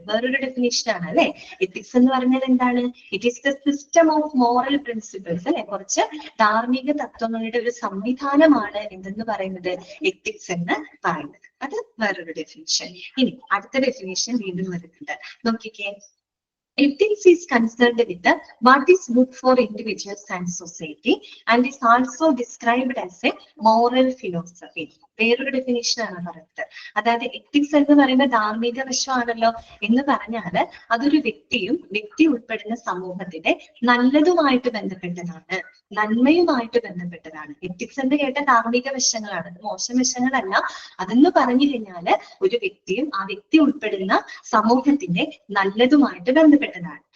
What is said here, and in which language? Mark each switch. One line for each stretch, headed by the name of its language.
Malayalam: വേറൊരു ഡെഫിനേഷൻ ആണ് അല്ലെ. എത്തിക്സ് എന്ന് പറഞ്ഞാൽ എന്താണ്?
English: it is the system of moral principles
Malayalam: അല്ലെ. കുറച്ച് ധാർമ്മിക തത്വങ്ങളുടെ ഒരു സംവിധാനമാണ് എന്തെന്ന് പറയുന്നത്? എത്തിക്സ് എന്ന് പറയുന്നത്. അത് വേറൊരു ഡെഫിനേഷൻ. ഇനി അടുത്ത ഡെഫിനേഷൻ വീണ്ടും വരുന്നുണ്ട്, നോക്കിക്കേ.
English: Ethics is concerned with what is good for individuals and society and is also described as a moral philosophy.
Malayalam: വേറൊരു ഡെഫിനേഷൻ ആണ് പറയുന്നത്. അതായത് എത്തിക്സ് എന്ന് പറയുന്ന ധാർമ്മിക വശമാണല്ലോ. എന്ന് പറഞ്ഞാല് അതൊരു വ്യക്തി ഉൾപ്പെടുന്ന സമൂഹത്തിന്റെ നല്ലതുമായിട്ട് ബന്ധപ്പെട്ടതാണ്, നന്മയുമായിട്ട് ബന്ധപ്പെട്ടതാണ്. എത്തിക്സ് എന്ന് കേട്ട ധാർമ്മിക വശങ്ങളാണ്, മോശം വശങ്ങളല്ല. അതെന്ന് പറഞ്ഞു കഴിഞ്ഞാല് ഒരു വ്യക്തിയും ആ വ്യക്തി ഉൾപ്പെടുന്ന സമൂഹത്തിന്റെ നല്ലതുമായിട്ട് ബന്ധപ്പെട്ടതാണ്.